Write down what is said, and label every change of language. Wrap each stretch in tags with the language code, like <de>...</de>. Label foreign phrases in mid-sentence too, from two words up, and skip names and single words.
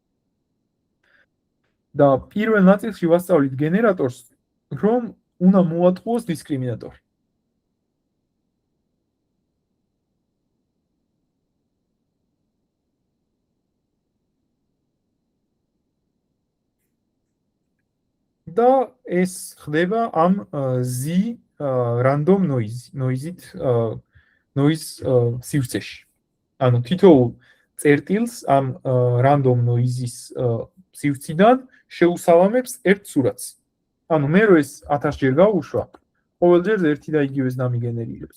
<ka>და პირველ ნაწილში ვასწავლით გენერატორს, რომ უნდა მოატყუოს დისკრიმინატორი. და ეს ხდება ამ</ka> <en>z random noise-</en> <ka>ით noise სივრცეში. ანუ თითოეულ წერტილს ამ</ka> <en>random noise-</en> <ka>ის სივრციდან შეუსალამებს ერთ სურათს. ანუ მე რო ეს 1000 ჯერ გავუშვა, ყოველჯერ ერთი და იგივეს დამიგენერირებს.</ka>